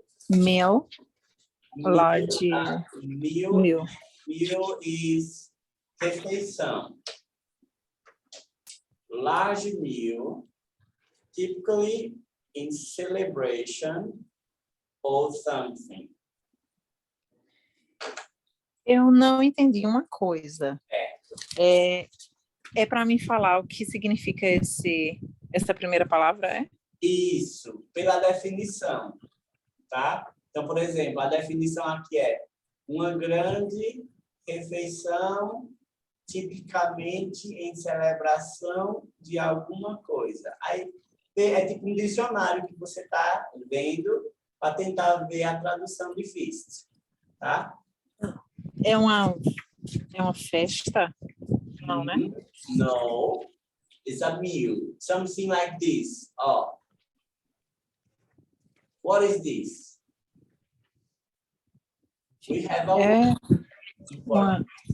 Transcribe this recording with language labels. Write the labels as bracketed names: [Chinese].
[English] Meal. Large meal. Meal is refeição. Large meal, typically in celebration of something. [Portuguese] Eu não entendi uma coisa. É para mim falar o que significa essa primeira palavra, é? Isso, pela definição, tá? Então, por exemplo, a definição aqui é uma grande refeição tipicamente em celebração de alguma coisa. Aí é tipo um dicionário que você está vendo para tentar ver a tradução de feast, tá? É uma festa? Não, né? [English] No, it's a meal, something like this. Oh, what is this? We have a [Portuguese] Uma...